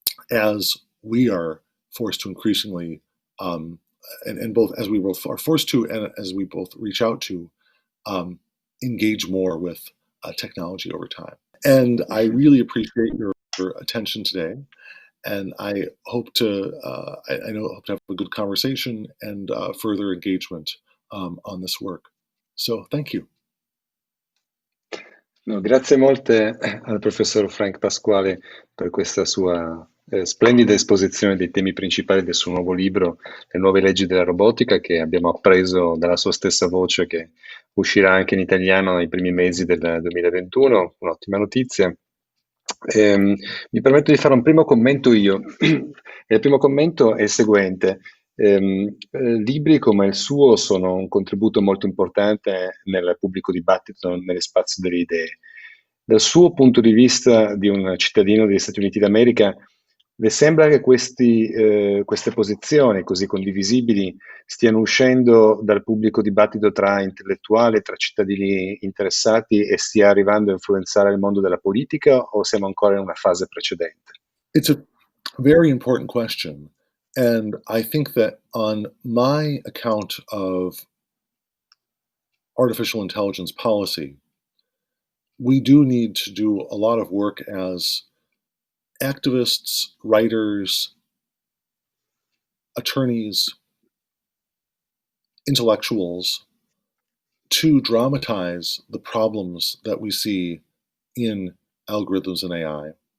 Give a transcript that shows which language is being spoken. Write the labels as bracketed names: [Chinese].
[English] as we are forced to increasingly, and both as we both are forced to and as we both reach out to engage more with technology over time. And I really appreciate your attention today. And I hope to, hope to have a good conversation and further engagement on this work. So thank you. [Italian] No, grazie molte al professor Frank Pasquale per questa sua splendida esposizione dei temi principali del suo nuovo libro, Le nuove leggi della robotica, che abbiamo appreso dalla sua stessa voce che uscirà anche in italiano nei primi mesi del 2021, un'ottima notizia. Mi permetto di fare un primo commento io. Il primo commento è il seguente. Libri come il suo sono un contributo molto importante nel pubblico dibattito, nell'spazio delle idee. Dal suo punto di vista di un cittadino degli Stati Uniti d'America, le sembra che queste posizioni così condivisibili stiano uscendo dal pubblico dibattito tra intellettuali, tra cittadini interessati e stia arrivando a influenzare il mondo della politica o siamo ancora in una fase precedente? [English] It's a very important question. And I think that on my account of artificial intelligence policy, we do need to do a lot of work as activists, writers, attorneys, intellectuals to dramatize the problems that we see in algorithms and AI.